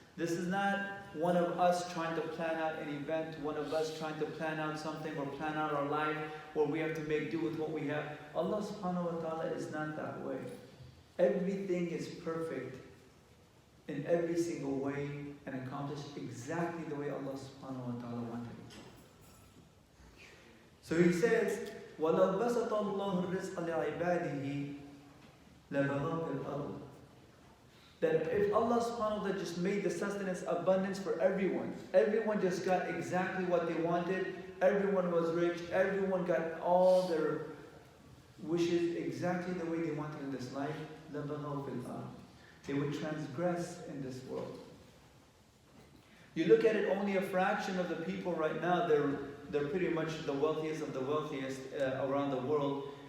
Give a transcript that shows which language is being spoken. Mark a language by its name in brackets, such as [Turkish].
[English] This is not one of us trying to plan out an event, one of us trying to plan out something or plan out our life where we have to make do with what we have. Allah subhanahu wa ta'ala is not that way. Everything is perfect in every single way and accomplished exactly the way Allah subhanahu wa ta'ala wanted it. So He says, [Arabic] وَلَوْ بَسَطَ اللَّهُ الرِّزْقَ لِعِبَادِهِ لَبَغَوْا فِي الْأَرْضِ. [English] That if Allah subhanahu wa ta'ala just made the sustenance abundance for everyone just got exactly what they wanted, everyone was rich, everyone got all their wishes exactly the way they wanted in this life, [Arabic] لَبَغَوْا فِي الْأَرْضِ. [English] They would transgress in this world. You look at it, only a fraction of the people right now, they're pretty much the wealthiest of the wealthiest around the world.